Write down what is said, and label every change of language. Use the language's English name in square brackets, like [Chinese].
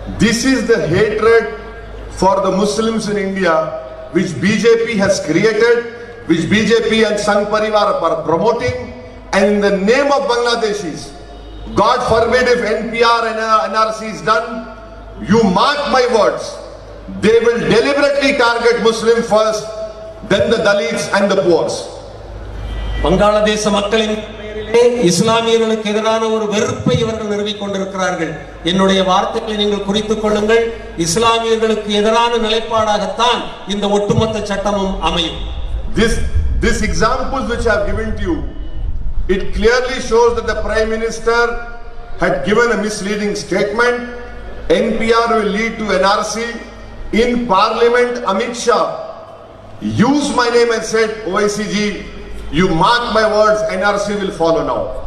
[English] This is the hatred for the Muslims in India which BJP has created, which BJP and Sangh Parivar are promoting, and in the name of Bangladeshis, God forbid if NPR and NRC is done, you mark my words, they will deliberately target Muslim first, then the Dalits and the poor. [Tamil] வங்காளதேச மக்களின் பெயரிலே இஸ்லாமியர்களுக்கு எதிரான ஒரு வெறுப்பை இவர்கள் நிறுவிக் கொண்டிருக்கிறார்கள். என்னுடைய வார்த்தைகளை நீங்கள் குறித்துக் கொள்ளுங்கள். இஸ்லாமியர்களுக்கு எதிரான நிலைப்பாடாகத்தான் இந்த ஒட்டுமொத்த சட்டமும் அமையும். [English] This examples which I have given to you, it clearly shows that the Prime Minister had given a misleading statement. NPR will lead to NRC. In Parliament, Amit Shah used my name and said, Owaisi ji, you mark my words, NRC will follow now.